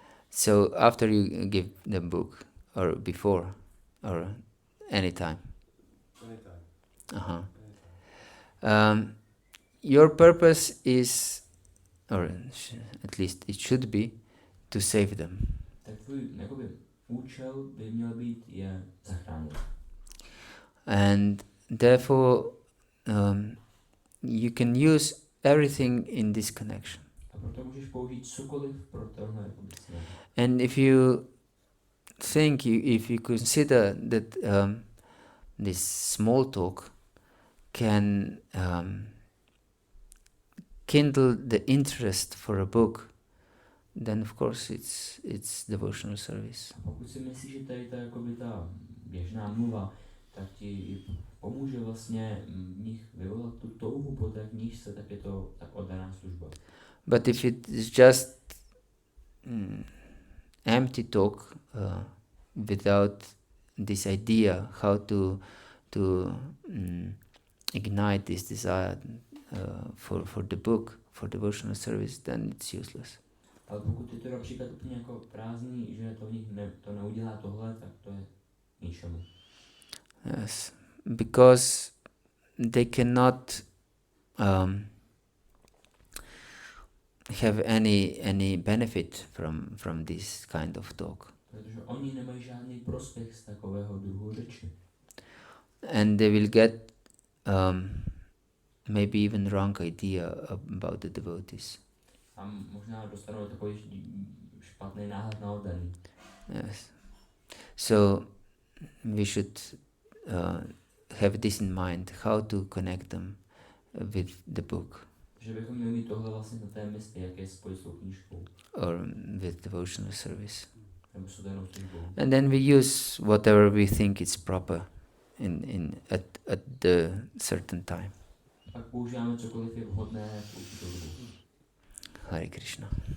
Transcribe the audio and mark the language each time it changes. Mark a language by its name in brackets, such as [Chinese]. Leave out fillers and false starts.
[English] So after you give the book, or before, or anytime. Anytime. Uh-huh. Anytime. Your purpose is, or at least it should be, to save them. [Czech] Tak tvůj jakoby účel by měl být je zachránit. [English] And therefore, you can use everything in this connection. [Czech] A proto můžeš použít cokoliv pro tohle jakoby cíl. [English] And if you think, if you consider that this small talk can kindle the interest for a book, then of course it's devotional service. [Czech] A pokud si myslíš, že tady ta jakoby ta běžná mluva, tak ti pomůže vlastně v nich vyvolat tu touhu po té knížce, tak je to tak oddaná služba. [English] But if it is just empty talk without this idea how to ignite this desire for the book, for devotional service, then it's useless. [Czech] Ale pokud je to například úplně jako prázdný, že to v nich to neudělá tohle, tak to je ničemu. [English] Yes, because they cannot have any benefit from this kind of talk. [Czech] Protože oni nemají žádný prospěch z takového druhu řeči. [English] And they will get maybe even wrong idea about the devotees. [Czech] A možná dostanou takový špatný náhled na oddaný. [English] Yes. So we should have this in mind, how to connect them with the book. [Czech] Že bychom měli mít tohle vlastně na té mysli, jak je spojit s tou knížkou. [English] Or with devotional service. [Czech] Nebo s oddanou službou. [English] And then we use whatever we think is proper at the certain time. [Czech] Pak používáme cokoliv je vhodné v určitou dobu. [English] Hare Krishna.